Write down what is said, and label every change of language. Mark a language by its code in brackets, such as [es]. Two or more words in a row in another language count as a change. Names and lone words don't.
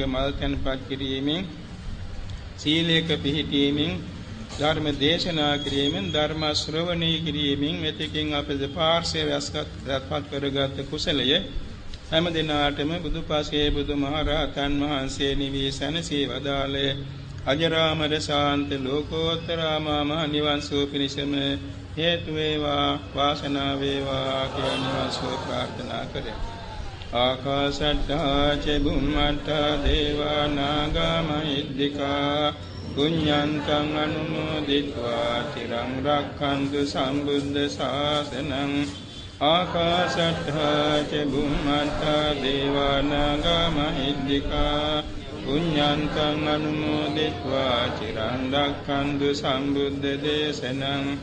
[si] මල් තැන්පත් කිරීමෙන් සීලයක පිහිටීමෙන් ධර්ම දේශනා කිරීමෙන් ධර්ම ශ්‍රවණය කිරීමෙන් මෙතකින් අපේ පාර්ශ්වයස්කත්පත් කරගත් කුසලය හැම දිනාටම බුදුපසේ බුදුමහරහතන් වහන්සේ නිවී සැනසී වදාළේ අජරාමර ශාන්ත ලෝකෝත්තර මහ නිවන් සුව පිණිසම හේතු වේවා වාසනාව වේවා කියන නිවන් සුව ප්‍රාර්ථනා කරමි. [pi] ආකාශට්ටා ච බුම්මට්ටා දේවා නාග මහිද්దికා පුඤ්ඤන්තං අනුමෝදිत्वा චිරං රක්ඛන්තු සම්බුද්ධ ශාසනං. ආකාශට්ටා ච බුම්මට්ටා දේවා නාග මහිද්దికා පුඤ්ඤන්තං අනුමෝදිत्वा චිරං රක්ඛන්තු සම්බුද්ධ දේශනං.